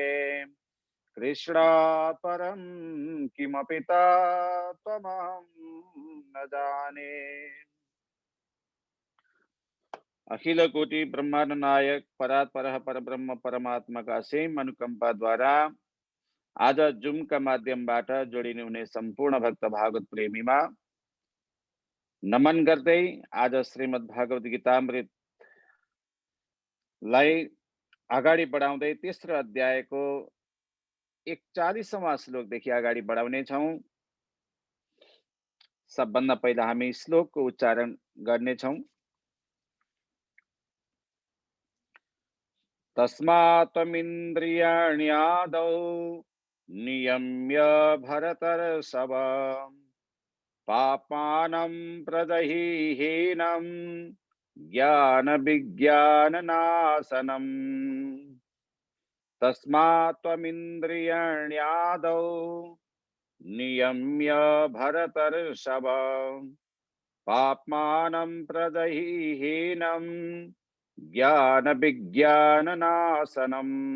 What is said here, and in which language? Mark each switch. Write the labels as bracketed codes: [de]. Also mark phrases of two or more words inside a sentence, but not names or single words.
[sa] कृष्णात् परं किमपि तत्त्वमहं न जाने। [hi] अखिल कोटि ब्रह्मांड नायक परात्पर परब्रह्म परमात्मा का असीम अनुकंपा द्वारा [ne] आज जुम का माध्यमबाट जोडिने हुने सम्पूर्ण भक्त भागवत प्रेमीमा नमन गर्दै आज श्रीमद् भागवत गीतामृतलाई अगाडि बढाउँदै तेस्रो अध्यायको 41वां श्लोकदेखि अगाडि बढाउने छौं। सबभन्दा पहिला हामी श्लोकको उच्चारण गर्ने छौं। [sa] तस्मात् त्वमिन्द्रियाण्यादौ नियम्य भरतर्षभ पापानं प्रदहीहीनं ज्ञानविज्ञाननाशनम् तस्मात् त्वमिन्द्रियाण्यादौ नियम्य भरतर्षभ पाप्मानं प्रदहीहीनं ज्ञानविज्ञाननाशनम्